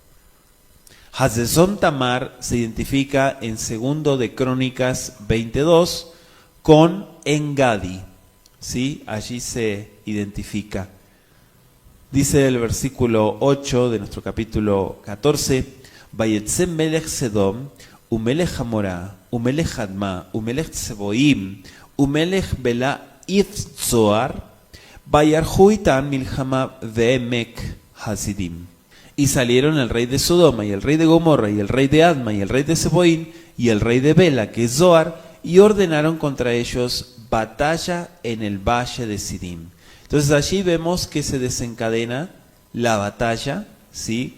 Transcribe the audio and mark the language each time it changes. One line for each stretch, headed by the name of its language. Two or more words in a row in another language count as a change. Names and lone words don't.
Spanish: Hazezón Tamar se identifica en 2 de Crónicas 22 con Engadi, ¿sí? Allí se identifica. Dice el versículo 8 de nuestro capítulo 14,
Hebrew: ויצא מלך סדום, ומלך עמורה, ומלך אדמה, ומלך צבויים, ומלך בלע היא צוער, ויערכו אתם מלחמה בעמק השדים.
Spanish: Y salieron el rey de Sodoma y el rey de Gomorra y el rey de Adma y el rey de Seboim y el rey de Bela, que es Zoar, y ordenaron contra ellos batalla en el valle de Sidim. Entonces allí vemos que se desencadena la batalla, ¿sí?